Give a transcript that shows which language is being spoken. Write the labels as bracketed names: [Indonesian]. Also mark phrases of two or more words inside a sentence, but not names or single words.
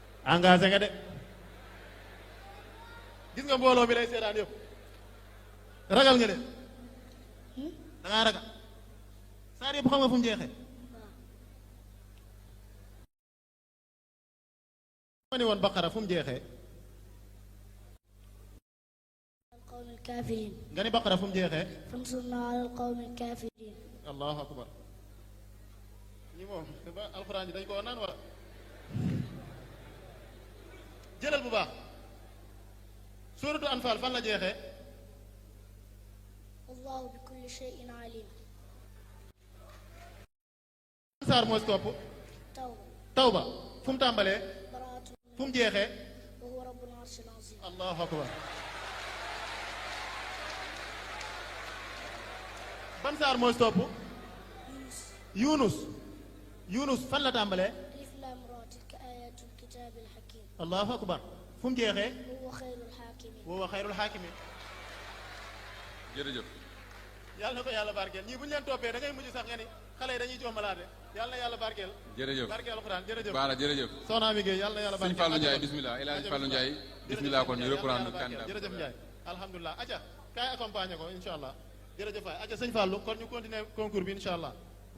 [Wolof] engagé nga de gis nga mbooloo mi lay seetaan yëpp ragal nga de da ngaa ragal saar yëpp xam nga fu mu jeexee ma ni woon baqara fu mu jeexee [Arabic] القوم الكافرين [Wolof] nga ni baqara fu mu jeexee [Arabic] فانصرنا على القوم الكافرين الله أكبر [Wolof] ñi moom ba alxuraan ji dañ ko naan wala jëlal bu baax [Arabic] سورة الأنفال [Wolof] fan la jeexee [Arabic] والله بكل شيء عليم [Wolof] saar mooy topp [Arabic] توبة [Wolof] tawba fu mu tàmbalee [Arabic] براءة [Wolof] fu mu jeexee [Arabic] وهو رب العرش العظيم الله أكبر [Wolof] ban saar mooy topp [Arabic] يونس [Wolof] yunus fan la tàmbalee [Arabic] ألف لام را تلك آيات الكتاب الحكيم الله أكبر [Wolof] fu mu jeexee [Arabic] وهو خير الحاكمين وهو خير الحاكمين [Wolof] jërëjëf yàlla na ko yàlla barkeel ñii bu ñu leen toppee da ngay mujj sax nga ni xale yi dañuy joomalaate yàlla na yàlla barkeel jërëjëf barkeel alxuraan jërëjëf baara jërëjëf soxna mi Gueye yàlla na yàlla sëñ barkeel Fallou Ndiaye bismillah El Hadj Fallou Ndiaye bismillah kon ñu reprendre candidat jërëjëf Ndiaye alhamdulilah aca kaay accompagner ko [Arabic] إن شاء الله [Wolof] jërëjëf waay aca sëñ Fallou kon ñu continuer concours bi [Arabic] إن شاء الله